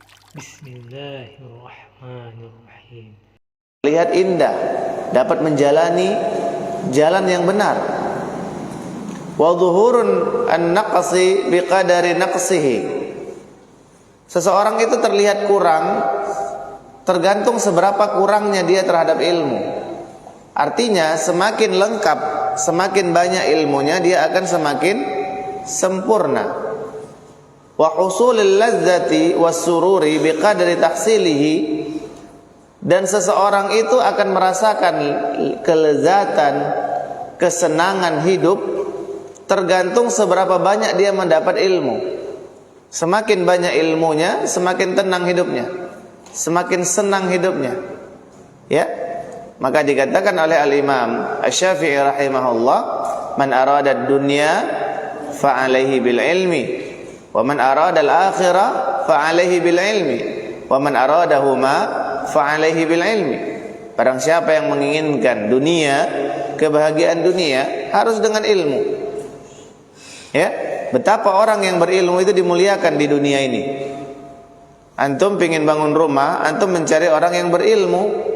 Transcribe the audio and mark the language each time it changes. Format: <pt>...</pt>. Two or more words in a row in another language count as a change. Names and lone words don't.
<ar>Bismillahirrahmanirrahim.</ar> <id>Lihat indah, dapat menjalani jalan yang benar.</id> <ar>وظهور النقص بقدر نقصه.</ar> <id>Seseorang itu terlihat kurang tergantung seberapa kurangnya dia terhadap ilmu. Artinya semakin lengkap, semakin banyak ilmunya, dia akan semakin sempurna.</id> <ar>وحصول اللذة والسرور بقدر تحصيله.</ar> <id>Dan seseorang itu akan merasakan kelezatan, kesenangan hidup tergantung seberapa banyak dia mendapat ilmu. Semakin banyak ilmunya, semakin tenang hidupnya, semakin senang hidupnya. Ya, maka dikatakan oleh Al-Imam Asy-Syafi'i rahimahullah,</id> <ar>"من أراد الدنيا فعليه بالعلم، ومن أراد الآخرة فعليه بالعلم، ومن أرادهما فعليه بالعلم."</ar> <id>Barang siapa yang menginginkan dunia, kebahagiaan dunia, harus dengan ilmu. Ya, betapa orang yang berilmu itu dimuliakan di dunia ini. Antum pingin bangun rumah, antum mencari orang yang berilmu.</id>